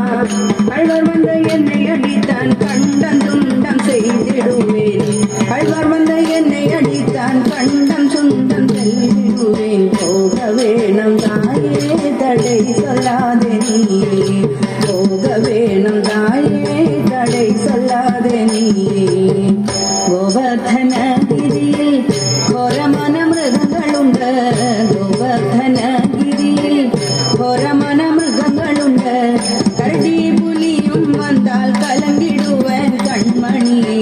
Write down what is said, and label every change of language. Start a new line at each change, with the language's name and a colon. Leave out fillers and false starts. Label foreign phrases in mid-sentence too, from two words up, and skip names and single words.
Tamil: கள்வர் வந்து என்னை அடித்தான் கண்டம் துண்டம் செய்திடுவேன். கள்வர் வந்து என்னை அடித்தான் கண்டம் சுண்டம் செய்திடுவேன். போக வேணும் தாயே தடை சொல்லாதே நீ. போக வேணும் தாயே தடை சொல்லாதே நீ.
Malayalam: ഗോവർദ്ധനഗിരിയിൽ ഘോരമന മൃഗങ്ങളുണ്ട്. ഗോവർദ്ധനഗിരിയിൽ ഘോരമന മൃഗങ്ങളുണ്ട്. കരടി പുലിയും വന്നാൽ കലങ്കിടുവൻ കൺമണിയെ.